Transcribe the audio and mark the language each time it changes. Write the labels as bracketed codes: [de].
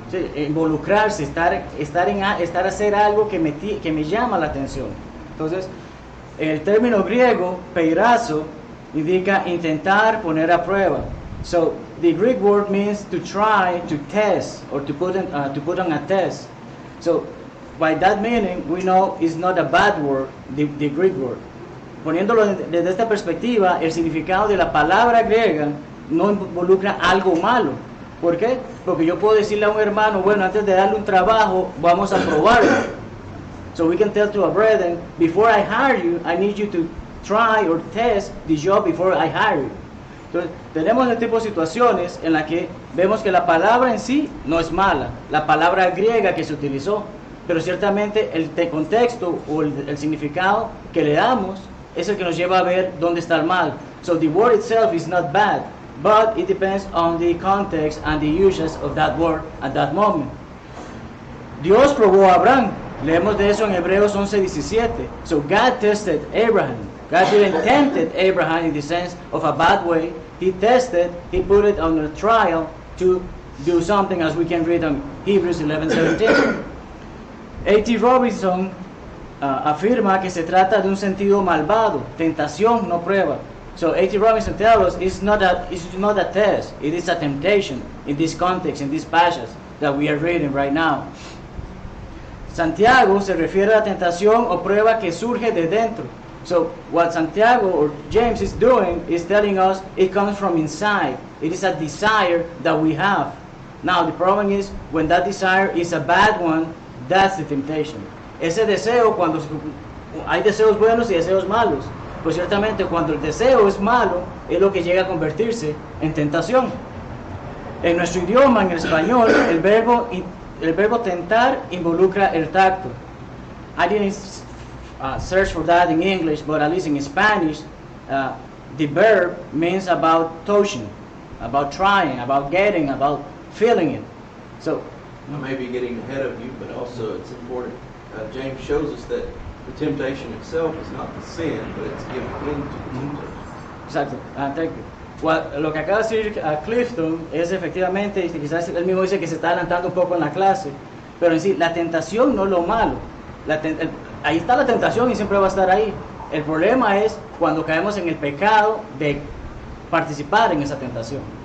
[es] Sí, involucrarse, estar a hacer algo que me llama la atención. Entonces, el término griego, peirazo, indica intentar, poner a prueba. [en] So, the Greek word means to try, to test, or to put on a test. So, by that meaning, we know it's not a bad word, the Greek word. [es] Poniéndolo desde esta perspectiva, el significado de la palabra griega no involucra algo malo. ¿Por qué? Porque yo puedo decirle a un hermano, bueno, antes de darle un trabajo, vamos a probarlo. [en] So we can tell to a brethren, before I hire you, I need you to try or test the job before I hire you. [es] Entonces, tenemos este tipo de situaciones en las que vemos que la palabra en sí no es mala, la palabra griega que se utilizó, pero ciertamente el contexto o el significado que le damos es el que nos lleva a ver dónde está el mal. [en] So the word itself is not bad, but it depends on the context and the uses of that word at that moment. [es] Dios probó a Abraham. Leemos de eso en Hebreos 11:17. [en] So God tested Abraham. God didn't tempt Abraham in the sense of a bad way. He tested, he put it on a trial to do something, as we can read on Hebrews 11:17. [es] A.T. Robinson afirma que se trata de un sentido malvado, tentación, no prueba. [en] So A.T. Robinson tells us it's not a test, it is a temptation in this context, in this passage that we are reading right now. [es] Santiago se refiere a la tentación o prueba que surge de dentro. [en] So what Santiago or James is doing is telling us it comes from inside. It is a desire that we have. Now the problem is when that desire is a bad one, that's the temptation. [es] Ese deseo, cuando hay deseos buenos y deseos malos, pues ciertamente cuando el deseo es malo, es lo que llega a convertirse en tentación. En nuestro idioma, en el español, el verbo tentar involucra el tacto. [en] I didn't search for that in English, but at least in Spanish, the verb means about touching, about trying, about getting, about feeling it. So, I may be getting ahead of you, but also it's important. James shows us that the temptation itself is not the sin, but it's giving in to the temptation. [es] Exacto, [en] thank you. [es] Lo que acaba de decir Clifton es efectivamente, quizás él mismo dice que se está adelantando un poco en la clase, pero en sí, la tentación no es lo malo. Ahí está la tentación y siempre va a estar ahí. El problema es cuando caemos en el pecado de participar en esa tentación.